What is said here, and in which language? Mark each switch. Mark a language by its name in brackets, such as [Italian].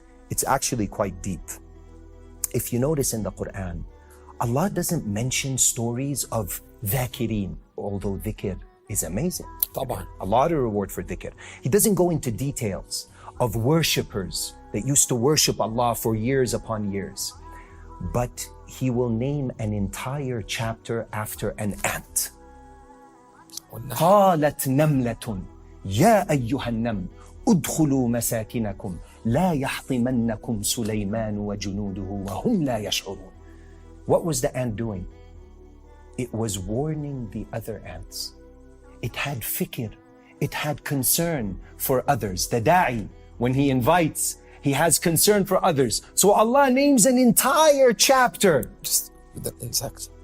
[English] It's actually quite deep. If you notice in the Qur'an, Allah doesn't mention stories of dhakirin, although dhikr is amazing. [Arabic] طبعا. [English] A lot of reward for dhikr. He doesn't go into details of worshippers that used to worship Allah for years upon years. But he will name an entire chapter after an ant. [Arabic] قالت نملة يا أيها النمل ادخلوا مساكنكم لا يحطمنكم سليمان وجنوده وهم لا يشعرون. [English] What was the ant doing? It was warning the other ants. It had fikr. It had concern for others. The da'i, when he invites, he has concern for others. So Allah names an entire chapter Just with that insect.